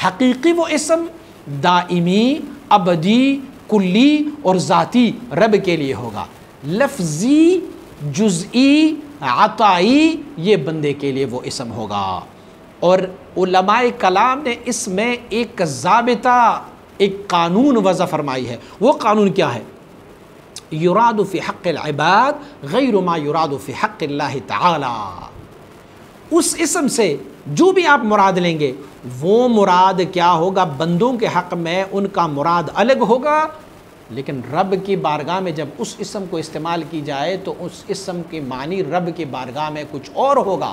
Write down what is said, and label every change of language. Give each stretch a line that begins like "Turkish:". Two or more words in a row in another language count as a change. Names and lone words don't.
Urdu: حقیقی وہ اسم دائمی، ابدی، کلی اور ذاتی رب کے لیے ہوگا، لفظی، جزئی، عطائی یہ بندے کے لیے وہ اسم ہوگا۔ اور علماء کلام نے اس میں ایک ضابطہ، ایک قانون وضع فرمائی ہے، وہ قانون کیا ہے؟
Arabic: یراد فی حق العباد غیر ما یراد فی حق اللہ تعالی۔
Urdu: اس اسم سے جو بھی آپ مراد لیں گے وہ مراد کیا ہوگا؟ بندوں کے حق میں ان کا مراد الگ ہوگا، لیکن رب کی بارگاہ میں جب اس اسم کو استعمال کی جائے تو اس اسم کی معنی رب کی بارگاہ میں کچھ اور ہوگا۔